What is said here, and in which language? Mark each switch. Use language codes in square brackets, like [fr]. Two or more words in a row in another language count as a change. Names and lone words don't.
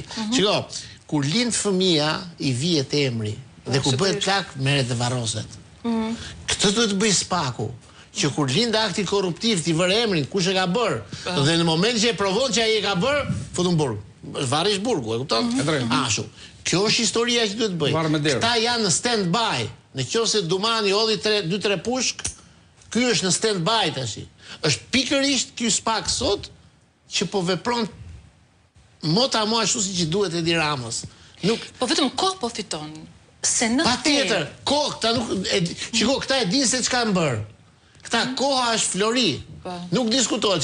[sq] Shiko, kur lind fëmia i vihet emri dhe kur bëhet plak merret dhe varroset. Këtë duhet të bëj Spaku. Që kur lind akti korruptiv ti vër emrin, kush e ka bër, dhe në momentin që e provon që ai e ka bër, futun burg. Varish burgu, e kupton? Ashtu. Kjo është historia që duhet të bëj. Këta janë në stand-by. Nëse Dumani hodhi 2-3 pushk, ky është në stand-by tash. Është pikërisht ky Spak sot që po vepron mota mo ashtu siç duhet Edi Ramës. Po vetëm kohë po fiton. Se në patjetër, kohë këta nuk shiko, këta e dinë se çka kanë bër. Këta koha është flori. Nuk diskutohet.